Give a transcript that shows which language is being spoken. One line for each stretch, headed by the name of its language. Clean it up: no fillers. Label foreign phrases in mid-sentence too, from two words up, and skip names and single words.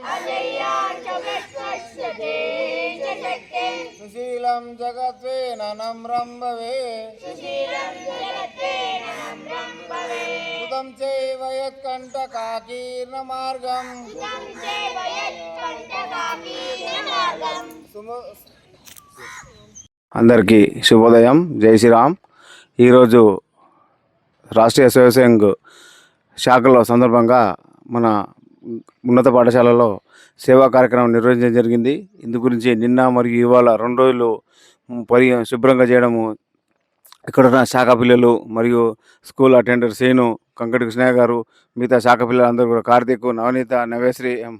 Sanskrit: अजय्याञ्च विश्वस्य देहि शक्तिम् सुशीलं जगत्वेन नम्रं भवे सुशीलं जगत्तेन नम्रं भवेत् सुतं चैव यत्कण्टकाकीर्णमार्गम् सुतं चैव यत्कण्टकाकीर्णमार्गम्
Telugu: అందరికీ శుభోదయం.
Hindi: जय श्रीराम.
Telugu: ఈరోజు రాష్ట్రీయ స్వయం శాఖలో సందర్భంగా మన ఉన్నత పాఠశాలలో సేవా కార్యక్రమం నిర్వహించడం జరిగింది. ఇందు గురించి నిన్న మరియు ఇవాళ 2 రోజులు శుభ్రంగా చేయడము ఇక్కడ ఉన్న శాఖ పిల్లలు మరియు
English: school attender
Telugu: శ్రీను, కంకటి కృష్ణయ్య గారు, మిగతా శాఖ పిల్లలందరూ కూడా కార్తీక్, నవనీత, నవేశ్రీ,